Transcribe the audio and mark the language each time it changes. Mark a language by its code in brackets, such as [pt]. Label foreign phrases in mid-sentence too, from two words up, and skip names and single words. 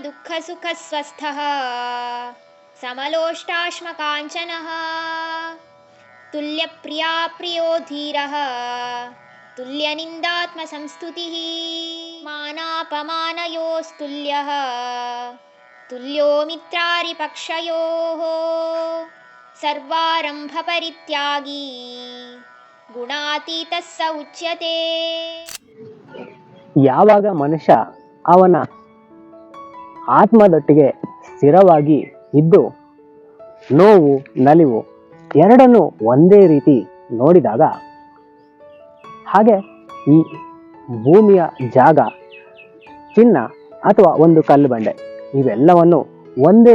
[sa] दुःखसुखस्वस्थः समलोष्टाश्मकाञ्चनः तुल्यप्रिया प्रियो धीरः तुल्यनिन्दात्मसंस्तुतिः मानापमानयोस्तुल्यः तुल्यो मित्रारिपक्षयोः सर्वारम्भपरित्यागी ಗುಣಾತೀತಃ ಸ ಉಚ್ಯತೆ. [kn] ಯಾವಾಗ ಮನುಷ್ಯ ಅವನ ಆತ್ಮದೊಟ್ಟಿಗೆ ಸ್ಥಿರವಾಗಿ ಇದ್ದು ನೋವು ನಲಿವು ಎರಡನ್ನು ಒಂದೇ ರೀತಿ ನೋಡಿದಾಗ, ಹಾಗೆ ಈ ಭೂಮಿಯ ಜಾಗ, ಚಿನ್ನ ಅಥವಾ ಒಂದು ಕಲ್ಲು ಬಂಡೆ ಇವೆಲ್ಲವನ್ನು ಒಂದೇ